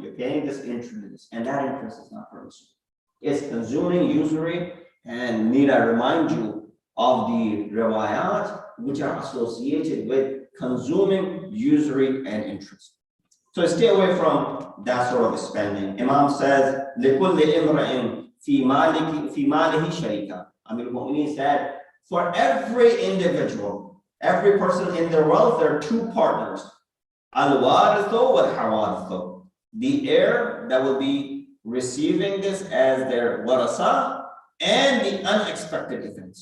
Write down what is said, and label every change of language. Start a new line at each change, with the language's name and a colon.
English: You're paying this interest, and that interest is not permissible. It's consuming usury, and need I remind you of the riwayat which are associated with consuming usury and interest. So stay away from that sort of spending. Imam says,
Arabic: لِكُلِّ إِمْرَئٍ فِي مَالِهِ شَرِيكًا.
English: Amir al-Mu'mineen said, for every individual, every person in their wealth, there are two partners.
Arabic: Al-warithu wal-hawarithu.
English: The heir that will be receiving this as their warasa, and the unexpected events.